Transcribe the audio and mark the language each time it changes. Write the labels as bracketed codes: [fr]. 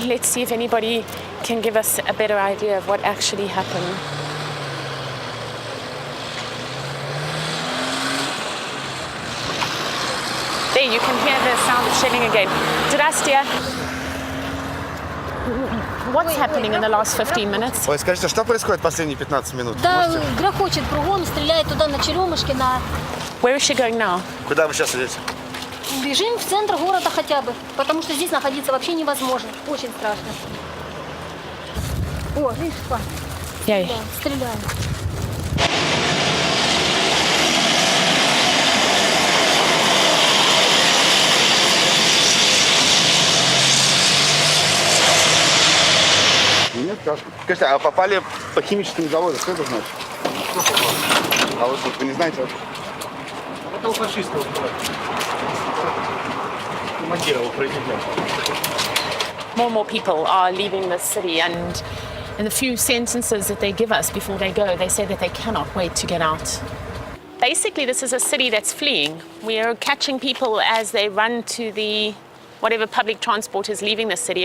[en] Let's see if anybody can give us a better idea of what actually happened. There, you can hear the sound of shelling again. [ru] Здравствуйте. [en] What's happening in the last 15 minutes? [ru] Ой, скажите, что происходит последние 15 минут? Да, грохочет кругом, стреляет туда на Черемушки, на... [en] Where is she going now? [ru] Куда вы сейчас идете? Бежим в центр города хотя бы, потому что здесь находиться вообще невозможно. Очень страшно. О, видишь, Паш? Яй. Стреляем. Нет, как? Скажите, а попали по химическим заводам, что это значит? А вот вы не знаете? Это у фашистов. Командировал президент. [en] More and more people are leaving the city, and in the few sentences that they give us before they go, they say that they cannot wait to get out. Basically, this is a city that's fleeing. We are catching people as they run to the whatever public transport is leaving the city.